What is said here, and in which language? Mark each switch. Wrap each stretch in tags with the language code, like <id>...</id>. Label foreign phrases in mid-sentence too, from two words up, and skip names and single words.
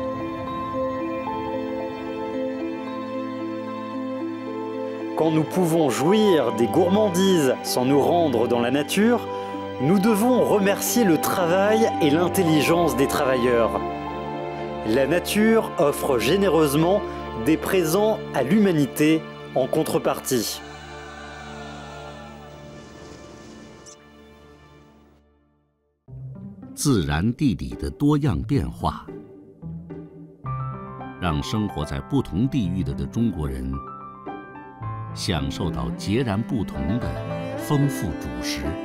<fr>Quand nous pouvons jouir des gourmandises sans nous rendre dans la nature, nous devons remercier le travail et l'intelligence des travailleurs. La nature offre généreusement des présents à l'humanité en contrepartie.</fr> <zh>自然地理的多样变化，让生活在不同地域的中国人享受到截然不同的丰富主食。</zh>